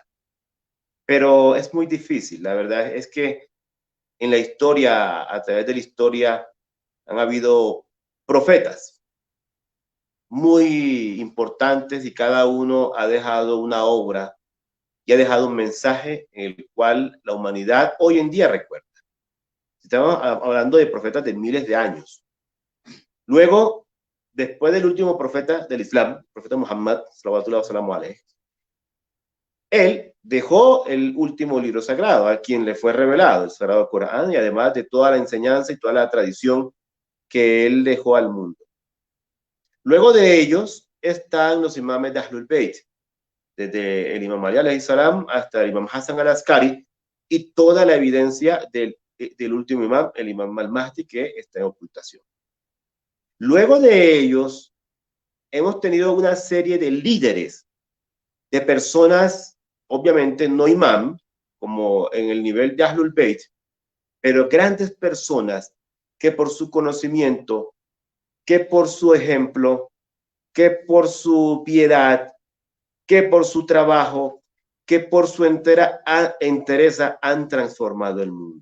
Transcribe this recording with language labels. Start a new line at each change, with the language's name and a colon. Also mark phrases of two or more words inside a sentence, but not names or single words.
Spanish: Pero es muy difícil, la verdad es que en la historia, a través de la historia, han habido profetas muy importantes y cada uno ha dejado una obra y ha dejado un mensaje en el cual la humanidad hoy en día recuerda. Estamos hablando de profetas de miles de años. Luego, después del último profeta del Islam, el profeta Muhammad,
Arabic: صلى الله عليه وسلم,
Spanish: él dejó el último libro sagrado, a quien le fue revelado, el Sagrado Corán, y además de toda la enseñanza y toda la tradición que él dejó al mundo. Luego de ellos están los imames de Ahlul Bayt, desde el imam Ali
Arabic: عليه السلام
Spanish: hasta el imam Hassan al-Askari, y toda la evidencia del último imam, el imam al-Mahdi, que está en ocultación. Luego de ellos, hemos tenido una serie de líderes, de personas, obviamente no imam, como en el nivel de Ahlul Bayt, pero grandes personas que por su conocimiento, que por su ejemplo, que por su piedad, que por su trabajo, que por su entereza han transformado el mundo.